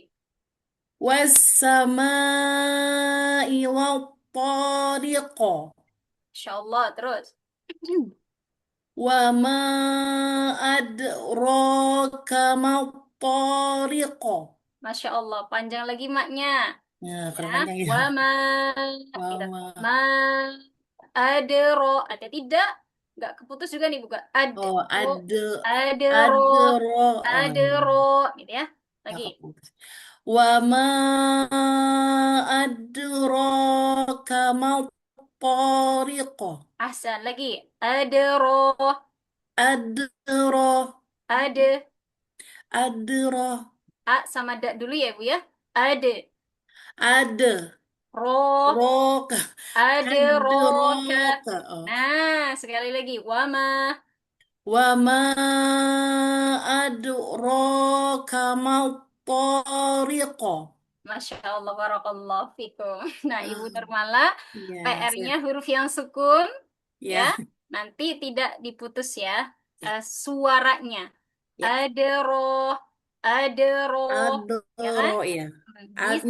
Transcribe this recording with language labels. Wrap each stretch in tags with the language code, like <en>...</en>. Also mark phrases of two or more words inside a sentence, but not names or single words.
<ar>والسماء والطارق. ما شاء الله.</ar> <id>Terus.</id> <ar>وما أدراك ما الطارق. ما شاء الله.</ar> <id>Panjang lagi maknya. Ya, Ya. kurang panjang ya.</id> <ar>Wama. Wa</ar> <id>Kita.</id> <ar>ma ما أدرا.</ar> <id>Ada tidak? Nggak keputus juga nih, bukan? oh</id> <ar>Adro. ad Adero.</ar> <id>adro oh iya.</id> <ar>Adero.</ar> <id>Gitu ya. Nggak Lagi. keputus.</id> <ar>وما أدراك ما الطارق. Ahsan. Lagi. Adero.</ar> <id>Adra</id> <ar>Ade. adra</ar> <id>A sama da dulu ya, Bu ya. Ade.</id> <ar>ada Roh. roka أد رك. adroka oh.</ar> <id>Nah, sekali lagi.</id> <ar>Wama. وما أدراك ما الطارق. ما شاء الله، بارك الله فيكم.</ar> <id>Nah, Ibu Ah, Nurmala, ya PR-nya siap huruf yang sukun, ya. ya Nanti tidak diputus ya, suaranya. ya</id> <ar>أدرا، أدرا,</ar> <id>ya kan? adro ya Bis,</id>